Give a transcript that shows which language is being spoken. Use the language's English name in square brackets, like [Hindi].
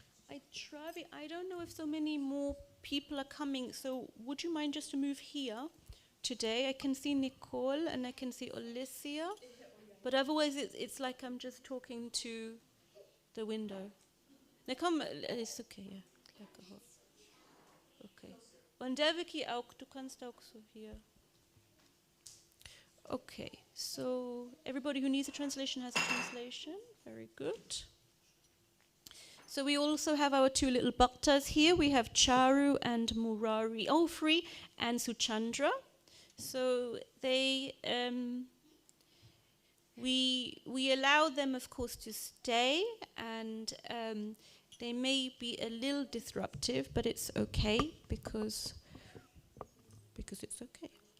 [English] I don't know if so many more people are coming, so would you mind just to move here today? I can see Nicole and I can see Alicia, but otherwise it's like I'm just talking to the window. Now come, it's okay, yeah. Okay. [German] Und Devaki auch, du kannst auch so hier. [English] Okay, so everybody who needs a translation has a translation. Very good. So we also have our two little bhaktas here. We have Charu and Murari, free, and Suchandra. So they, we allow them, of course, to stay, and they may be a little disruptive, but it's okay because it's okay.